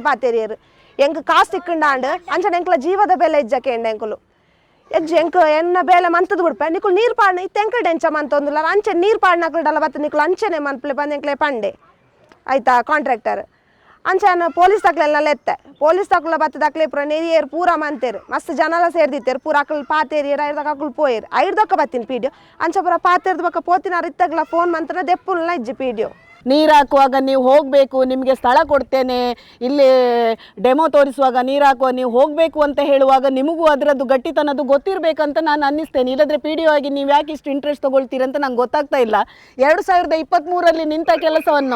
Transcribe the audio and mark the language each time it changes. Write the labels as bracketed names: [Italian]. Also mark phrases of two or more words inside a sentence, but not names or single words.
[Tulu] ಪಾತೇರಿಯರು ಎಂಕ್ ಕಾಸು ತಿಕ್ಕಂಡಾಂಡು ಅಂಚನೆ ಎಂಕ್ಲ ಜೀವದ ಬೇಲೆ ಇಜ್ಜಕ್ಕೆ ಎಂಡ ಎಂಕುಲು ಎಂಕ್ ಎನ್ನ ಬೇಲೆ ಮಂತದ್ದು ಬಿಡ್ಪೆ ನಿಕುಲ್ ನೀರು ಪಾಡ್ನ ಇತ್ತೆಂಕಡೆ ಎಂಚ ಮಂತೊಂದುಲ್ಲ ಅಂಚೆ ನೀರು ಪಾಡ್ನಕಲ್ಡಲ್ಲ ಬತ್ತ ನಿಕುಲ್ ಅಂಚೆನೆ ಮನ್ಪಲೆ ಬಂದು ಎಂಕ್ಲೆ ಪಂಡೆ ಆಯ್ತಾ ಕಾಂಟ್ರಾಕ್ಟರ್ ಅಂಚೆನ ಪೊಲೀಸ್ ತಕ್ಲೆಲ್ಲ ಎತ್ತೆ ಪೊಲೀಸ್ ತಕ್ಲ ಬತ್ತದಕ್ಲೆ ಪೂರ ನೆರಿಯೇರು ಪೂರ ಮಂತೇರು ಮಸ್ತ್ ಜನಲ ಸೇರ್ದಿತ್ತೇರು ಪೂರ ಅಕಲ್ ಪಾತೇರಿಯರು ಐಡ್ದಕ್ಕ ಅಕುಲ್ ಪೋಯರು ಐಡ್ದಕ್ಕ ಬತ್ತಿನ PDO ಅಂಚ ಪೂರ ಪಾತೇರ್ದ ಬಕ್ಕ ಪೋತಿನಾರು ಇತ್ತಾಗಲ ಫೋನ್ ಮಂತನ ದೆಪ್ಪುಲ್ನ ಇಜ್ಜಿ PDO [Kannada] ನೀರು ಹಾಕುವಾಗ ನೀವು ಹೋಗಬೇಕು, ನಿಮಗೆ ಸ್ಥಳ ಕೊಡ್ತೇನೆ, ಇಲ್ಲಿ ಡೆಮೋ ತೋರಿಸುವಾಗ ನೀರು ಹಾಕುವ ನೀವು ಹೋಗಬೇಕು ಅಂತ ಹೇಳುವಾಗ ನಿಮಗೂ ಅದರದ್ದು ಗಟ್ಟಿತನದ್ದು ಗೊತ್ತಿರಬೇಕಂತ ನಾನು ಅನ್ನಿಸ್ತೇನೆ. ಇಲ್ಲದ್ರೆ PDO ಆಗಿ ನೀವು ಯಾಕೆ ಇಷ್ಟು ಇಂಟ್ರೆಸ್ಟ್ ತಗೊಳ್ತೀರಿ ಅಂತ ನಂಗೆ ಗೊತ್ತಾಗ್ತಾ ಇಲ್ಲ. 2023ರಲ್ಲಿ ನಿಂತ ಕೆಲಸವನ್ನು